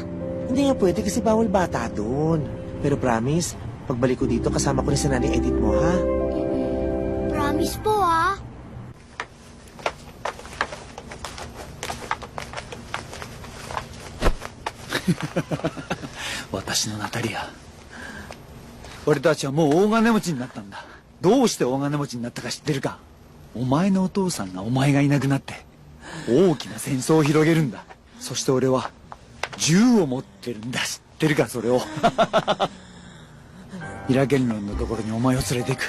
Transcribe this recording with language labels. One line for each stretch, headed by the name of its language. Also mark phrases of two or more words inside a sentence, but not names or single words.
Filipino: Hindi nga pwede kasi bawal bata doon. Pero promise, pagbalik ko dito, kasama ko ni sa Nanay Edith mo, ha? Promise po, ha?
Japanese: Watashi no Natalia. 俺たちはもう大金持ちになったんだ。どうして大金持ちになったか知ってるか？お前のお父さんがお前がいなくなって大きな戦争を広げるんだ。そして俺は銃を持ってるんだ。知ってるかそれを。イラ言論のところにお前を連れて行く。